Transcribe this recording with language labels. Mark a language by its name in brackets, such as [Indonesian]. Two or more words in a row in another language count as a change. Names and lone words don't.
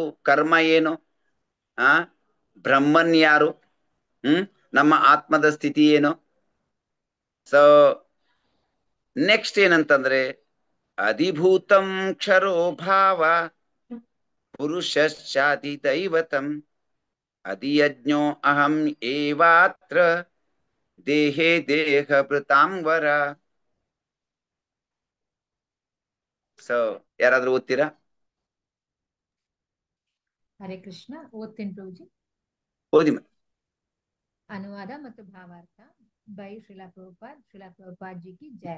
[Kannada] ಕರ್ಮ ಏನು, ಬ್ರಹ್ಮನ್ ಯಾರು, ನಮ್ಮ ಆತ್ಮದ ಸ್ಥಿತಿ ಏನು. [English] so next [Sanskrit] ಏನಂತಂದ್ರೆ, ಅಧಿಭೂತಂ ಕ್ಷರೋ ಭಾವ ಪುರುಷಶ್ಚಾದಿ ದೈವತಂ ಅಧಿಯಜ್ಞೋ ಅಹಂ ಏವಾತ್ರ ದೇಹೇ ದೇಹ ಭೃತಾಂವರ. [Kannada] ಸೊ ಯಾರಾದ್ರೂ ಓದ್ತೀರಾ? ಹರೇ ಕೃಷ್ಣ, ಓದ್ತೀನಿ ಪ್ರಭುಜಿ. ಓದಿ. ಅನುವಾದ ಮತ್ತು ಭಾವಾರ್ಥ ಬೈ ಶ್ರೀಲಾ ಪ್ರಭುಪಾದ್ [Hindi] जी की जय.